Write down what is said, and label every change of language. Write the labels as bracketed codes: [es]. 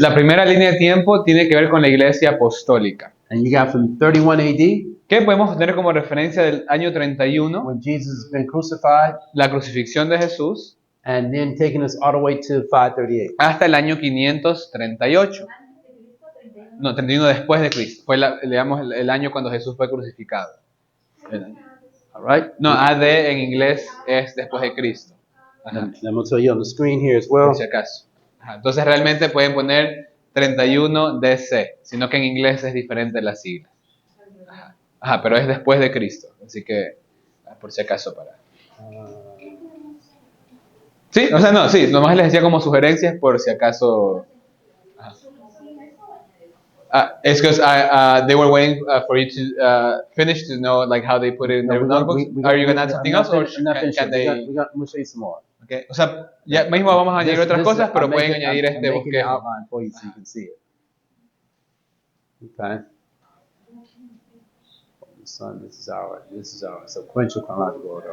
[es] La primera línea de tiempo tiene que ver con la iglesia apostólica. [en] and you got from 31 AD, [es] ¿Qué podemos tener como referencia del año 31? [en] when Jesus has been crucified, [es] La crucifixión de Jesús, [en] and then taking us all the way to 538. [es] hasta el año 538. No, 31 después de Cristo. Fue digamos, el año cuando Jesús fue crucificado. [en] All right? [es] No, AD en inglés es después de Cristo. Ajá, [en] And I'm going to tell you on the screen here as well. [es] por si acaso. Ajá, entonces realmente pueden poner 31 DC, sino que en inglés es diferente la sigla. Ajá, pero es después de Cristo. Así que, por si acaso, para... Sí, o sea, no, sí, nomás les decía como sugerencias por si acaso... [en] It's because they were waiting for you to finish to know like how they put it in their notebooks. Are you gonna add something else, or can they? I'm going to show you some more. Okay. [es] O sea, ya mismo vamos a añadir otras cosas, pero pueden añadir [en] I'm [es] este [en] making an [es] bosquejo. [en] outline for you so you can see it. Okay. Son, this is our sequential chronological order.